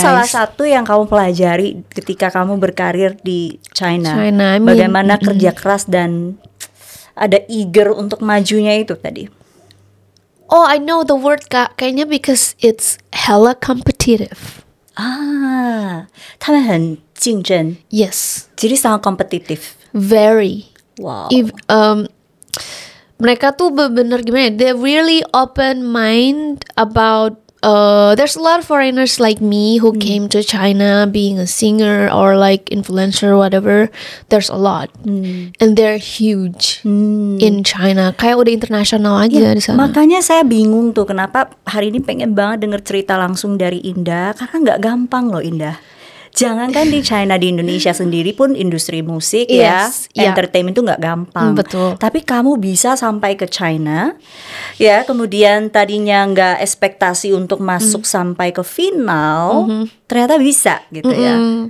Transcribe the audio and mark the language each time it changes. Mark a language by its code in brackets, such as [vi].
[id] salah satu yang kamu pelajari ketika kamu berkarir di China. [en] I mean, [id] Bagaimana kerja keras dan ada eager untuk majunya itu tadi. [en] Oh, I know the word Kak. [id] Kayaknya [en] because it's hella competitive. [zh] 他们很竞争， [en] Yes, [id] jadi sangat kompetitif. [en] very. Wow. [id] Mereka tuh bener gimana ya, [en] they're really open mind about there's a lot of foreigners like me who came to China being a singer or like influencer or whatever. There's a lot and they're huge in China, [id] kayak udah internasional aja di sana. Makanya saya bingung tuh kenapa hari ini pengen banget denger cerita langsung dari Indah, karena nggak gampang loh Indah. Jangankan di China, di Indonesia sendiri pun industri musik [en] Yes, [id] ya, entertainment itu nggak gampang. Betul. Tapi kamu bisa sampai ke China, ya kemudian tadinya nggak ekspektasi untuk masuk sampai ke final, ternyata bisa gitu ya.